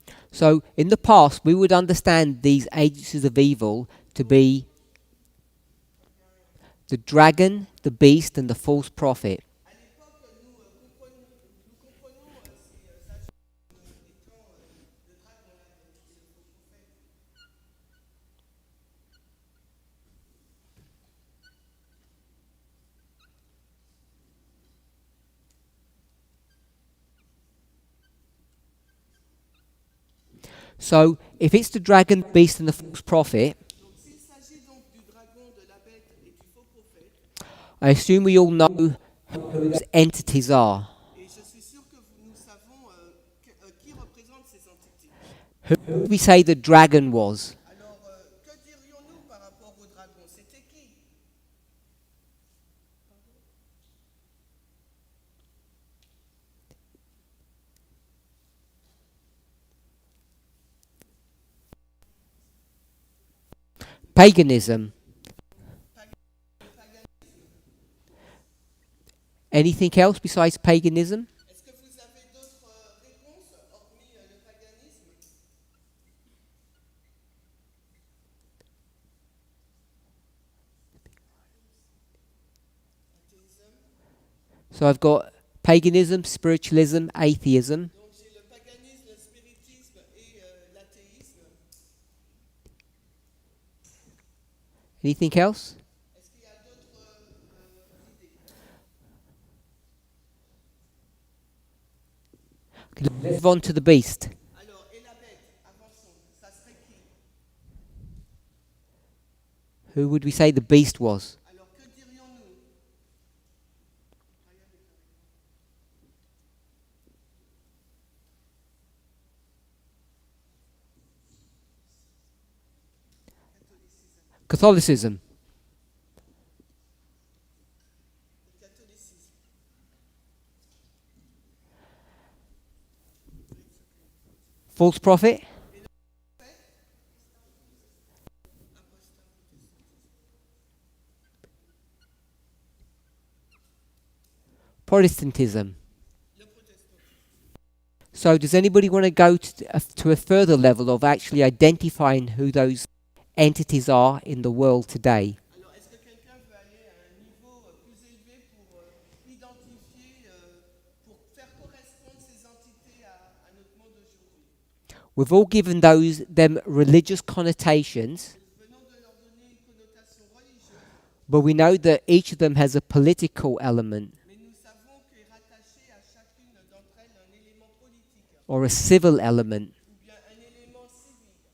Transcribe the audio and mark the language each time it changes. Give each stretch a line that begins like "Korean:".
English: So, in the past, we would understand these agencies of evil to be the dragon, the beast, and the false prophet.
French: À l'époque, nous comprenons ces agences étant le dragon, la bête, et le faux prophète.
English: So, if it's the dragon, the beast, and the false prophet,
French: Donc s'il s'agit donc du dragon, de la bête et du faux prophète,
English: I assume we all know who those entities are.
French: et je suis sûr que nous savons qui représente ces entités.
English: Who would we say the dragon was?
French: Alors, que dirions-nous par rapport au dragon? C'était qui?
English: Paganism.
French: Le paganisme.
English: Anything else besides paganism?
French: Est-ce que vous avez d'autres réponses hormis le paganisme? Athéisme.
English: So I've got paganism, spiritualism, atheism.
French: Donc j'ai le paganisme, le spiritisme et l'athéisme.
English: Anything else?
French: Est-ce qu'il y a d'autres idées?
English: Let's move on to the beast.
French: Alors, et la bête, avançons, ça serait qui?
English: Who would we say the beast was?
French: Alors, que dirions-nous?
English: Catholicism.
French: Le catholicisme.
English: False prophet. Protestantism.
French: Le protestantisme.
English: So does anybody want to go to a further level of actually identifying who those entities are in the world today?
French: Alors, est-ce que quelqu'un veut aller à un niveau plus élevé pour identifier, pour faire correspondre ces entités à notre monde d'aujourd'hui?
English: We've all given them religious connotations,
French: Nous venons de leur donner une connotation religieuse,
English: but we know that each of them has a political element
French: mais nous savons qu'est rattaché à chacune d'entre elles un élément politique
English: or a civil element.
French: ou bien un élément civil.